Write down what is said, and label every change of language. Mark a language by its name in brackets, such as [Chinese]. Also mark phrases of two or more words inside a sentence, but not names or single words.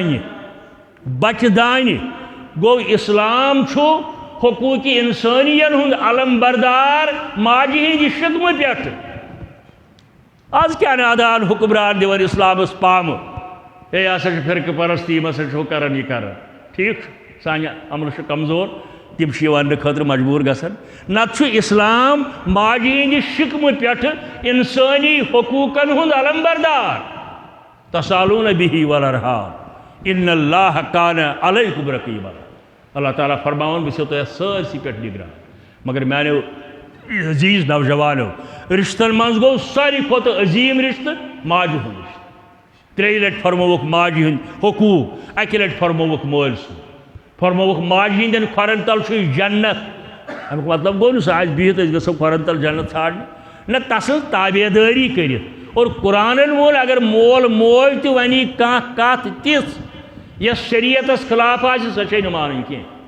[Kashmiri] دانہِ گوٚو اسلام چھُ حقوٗقِ اِنسٲنین ہُنٛد علم بردار ماجہِ ہِنٛدِ شِکمہٕ پٮ۪ٹھ آز کیٛاہ نادان حُکمران دِوان اسلامس پامہٕ ہے یہِ ہسا چھُ فرقہٕ پرستی یِم ہسا چھُ ہُہ کران یہِ کران ٹھیٖک چھُ سانہِ عملہٕ چھُ کمزور تِم چھِ یہِ وننہٕ خٲطرٕ مجبوٗر گژھان نتہٕ چھُ اسلام ماجہِ ہِنٛدِ شِکمہٕ پٮ۪ٹھ انسٲنی حقوٗقن ہُنٛد علم بردار [Arabic] تسالون بِہِ والارحام ان اللہ کان علیکم رقیبا [Kashmiri] اللہ تعالیٰ فرماوان بہٕ چھُسو تۄہہِ اَتھ سٲرسٕے پٮ۪ٹھ نگران مگر میانیو عزیٖز نوجوانو رشتن منٛز گوٚو ساروی کھۄتہٕ عظیٖم رشتہٕ ماجہِ ہُنٛد رشتہٕ 3 لٹہِ فرمووُکھ ماجہِ ہٕنٛدۍ حقوٗق 1 لٹہِ فرمووُکھ مٲلۍ سُنٛد فرمووُکھ ماجہِ ہٕنٛدٮ۪ن کھۄرن تل چھُ جنت امیُک مطلب گوٚو نہٕ سُہ آسہِ بِہِتھ أسۍ گژھو کھۄرن تل جنت ژھانڈنہِ نہ تسٕنٛز تابے دٲری کٔرِتھ اور قرآنن ووٚن اگر مول موج تہِ وَنی کانٛہہ کتھ تِژھ یۄس شریعتس خلاف آسہِ سۄ چھے نہٕ مانٕنۍ کینٛہہ